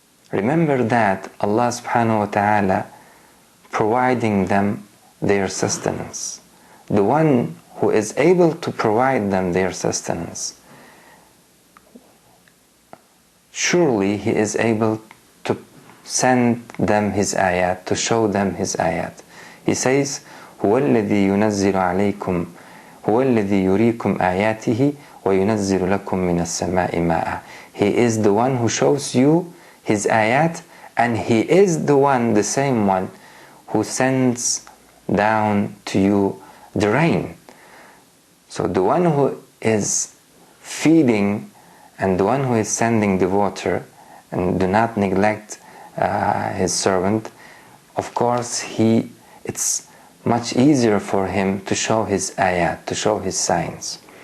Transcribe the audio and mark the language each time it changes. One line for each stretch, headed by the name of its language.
English: Remember that Allah subhanahu wa ta'ala providing them their sustenance. The one who is able to provide them their sustenance, surely He is able to send them His ayat, to show them His ayat. He says,
Arabic: هو الذي ينزل عليكم هو الذي يريكم آياته وينزل لكم من السماء ماء.
English: He is the one who shows you His ayat, and He is the one, the same one, who sends down to you the rain. So the one who is feeding and the one who is sending the water, and do not neglect His servant, of course it's much easier for him to show His ayat, to show His signs.